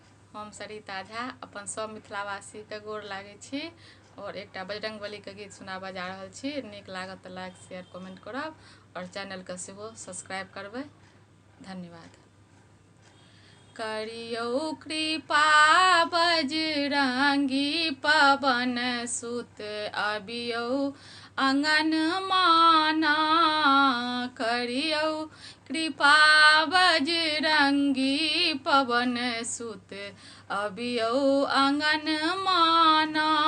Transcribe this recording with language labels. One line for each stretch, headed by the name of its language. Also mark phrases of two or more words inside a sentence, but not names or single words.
Maithili: हम सरिता झा अपन सब मिथिलावासी के गोर लागे छी और एकटा बजरंगबली के गीत सुनाबा जा रहल छी। नीक लागत त
English: like share comment
Maithili: करब और चैनल के सेहो सब्सक्राइब करबै। धन्यवाद। करियौ कृपा बजरंगी पवन सुत अबियौ अंगन माना। करियौ कृपा बजरंगी पवन सुत अबियौ अंगन माना।